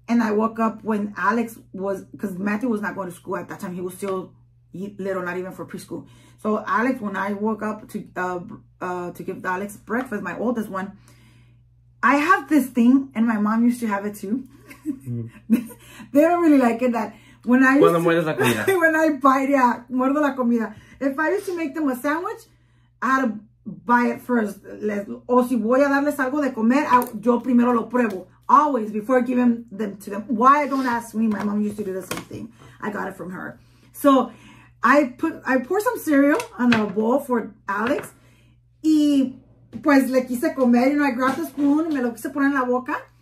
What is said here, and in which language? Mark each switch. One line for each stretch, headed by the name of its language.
English: And I woke up when Alex was, because Matthew was not going to school at that time. He was still little, not even for preschool. So Alex, when I woke up to give Alex breakfast, my oldest one, I have this thing, and my mom used to have it too. They don't really like it, that when I
Spanish: muerdes la comida.
English: when I bite,
Spanish: muerdo la comida.
English: If I used to make them a sandwich, I had to buy it first.
Spanish: O si voy a darles algo de comer, yo primero lo pruebo.
English: Always, before giving them to them. Why, don't ask me. My mom used to do the same thing. I got it from her. So I pour some cereal on a bowl for Alex.
Spanish: Y pues le quise comer,
English: you know, I grabbed the spoon and
Spanish: me lo quise poner en la boca.